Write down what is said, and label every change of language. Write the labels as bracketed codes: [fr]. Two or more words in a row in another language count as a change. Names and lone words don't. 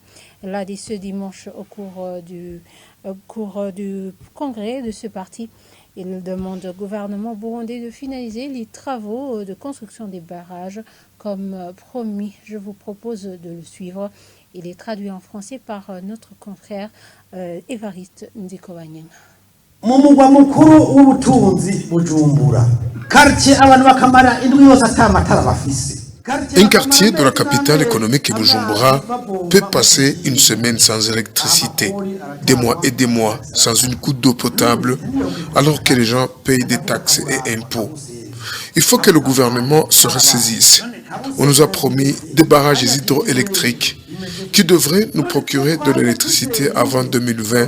[fr] Elle a dit ce dimanche au cours du congrès de ce parti. Il demande au gouvernement burundais de finaliser les travaux de construction des barrages comme promis. Je vous propose de le suivre. Il est traduit en français par notre confrère Évariste Ndikobanyang. [rn] Mu mugwa mukuru w'ubutunzi Bujumbura, quartier abantu bakamara indwi yose atamatara bafise. [fr] Un quartier de la capitale économique Bujumbura peut passer une semaine sans électricité, des mois et des mois sans une goutte d'eau potable, alors que les gens payent des taxes et impôts. Il faut que le gouvernement se ressaisisse. On nous a promis des barrages hydroélectriques qui devraient nous procurer de l'électricité avant 2020.